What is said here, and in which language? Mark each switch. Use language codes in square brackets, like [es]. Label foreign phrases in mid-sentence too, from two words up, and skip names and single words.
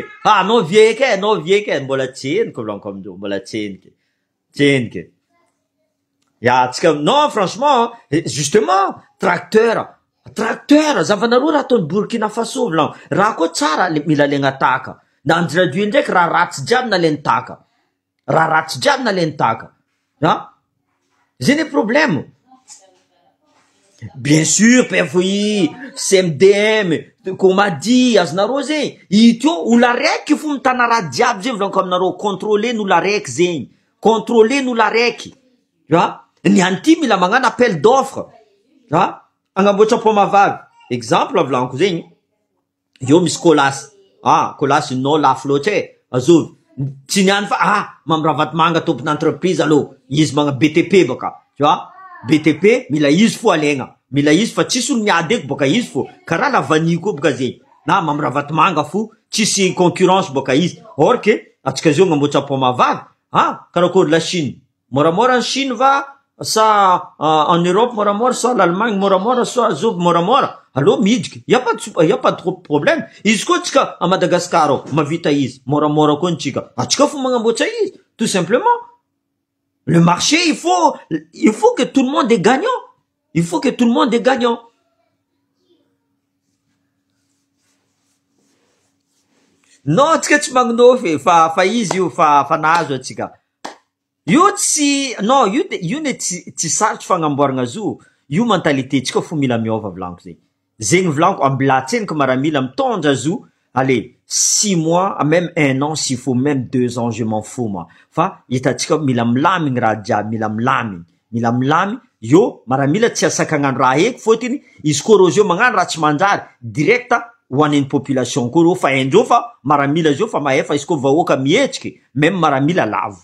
[mg] Anao vieke, mbola tsy henoko volaniko amindreo, mbola tsy henoko. Ya, tsika, [fr] non, franchement, justement, tracteur, [mg] zavanareo raha ataon'ny Burkina Faso volaniko. Raha koa tsara mila legna taka. Na andiradio ndraiky raha ratsy jiaby na len taka. [fr] Zay ne problème. Bien sûr, PFI, CMDM, qu'on m'a dit, [mg] azonareo zegny. Ito, olo araiky fo mitana raha jiaby zegny volaniko aminareo, contrôler-nous l'araiky zegny. Contrôler-nous l'araiky. Ny anty mila magnano [fr] appel d'offre. [mg] Agnamboatra pomavavy. Exemple volaniko zegny. Io misy kolasy. Kolasy no lafo loatra azovy. Tsy niany fa, mamravatomanga tompon'entreprise alo. Izy magna BTP baka. [fr] Tu vois? [mg] BTP, mila izy fo alegna. Mila izy fa tsisy olo miady eko boka izy fo. Karaha lavany koa boka zegny. Na mamravatomanga fo, tsisy concurrence boka izy. Or que, atsika zio agnamboatra pomavavy. Karakory la Chine. Moramora en Chine va, sa en Europe moramora, sa l'Allemagne moramora, sa azovy moramora. Allo midika, [fr] y a pas de problème. [mg] Izy koa tsika à Madagascar mavita izy, moramora koa tsika. Atsika fo magnamboatra izy, [fr] tout simplement. Le marché, il faut que tout le monde est gagnant. Non, [mg] tsika tsy magnonofy, fa izy io, fa nahazo atsika. Io ne tsy sarotry fagnamboaragna zo. Io mentalité tsika fo mila miova volaniko zegny. Zegny volaniko ambilatseniko maramila mitondra zo. [fr] Allez, 6 mois, même 1 an, s'il faut même 2 ans, je m'en fous, moi. [mg] Fa, itatsika mila milamigny raha jiaby, mila milamigny. Yo, maramila tsy asakagnano raha eky, fotiny, izy koa rô zio magnano raha tsy manjary, directa, ho an'ny population koa rô, fa endreo fa, maramila zio fa maefa, izy koa vahoaka mietriky, même maramila lavo.